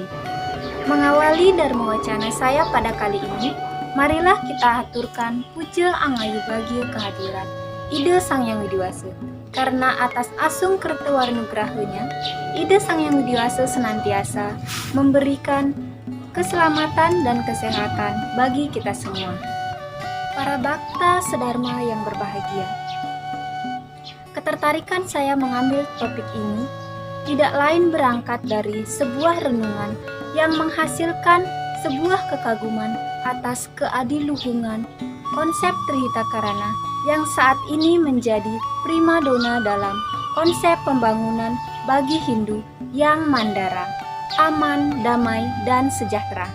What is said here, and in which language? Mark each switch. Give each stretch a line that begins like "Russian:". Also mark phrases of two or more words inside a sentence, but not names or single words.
Indonesian: Mengawali Dharma Wacana saya pada kali ini, marilah kita aturkan
Balinese: puja angayu bagio
Indonesian: kehadiran Ida Sang Yang Widiwasa, karena atas asung kertawarnugrahanya, Ida Sang Yang Widiwasa senantiasa memberikan keselamatan dan kesehatan bagi kita semua. Para Bhakta Sedharma yang berbahagia, ketertarikan saya mengambil topik ini tidak lain berangkat dari sebuah renungan yang menghasilkan sebuah kekaguman atas keadiluhungan konsep Trihitakarana yang saat ini menjadi primadona dalam konsep pembangunan bagi Hindu yang mandara, aman, damai, dan sejahtera.